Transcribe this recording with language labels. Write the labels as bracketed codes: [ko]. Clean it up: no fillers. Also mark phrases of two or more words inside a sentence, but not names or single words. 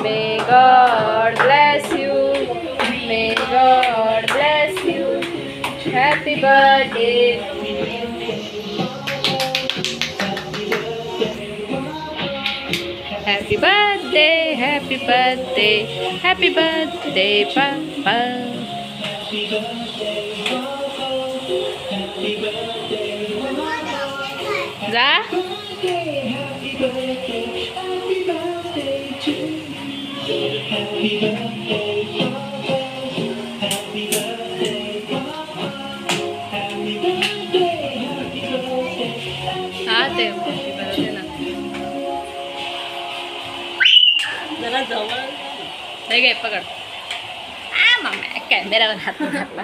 [en] May God bless you. May God bless you. Happy birthday to you. Happy birthday, happy birthday, happy birthday, Papa. [mr] जा. हाँ ते बरोबर ना. जरा जवळ हे घे पकड. मम्मी कॅमेरावर हात घातला.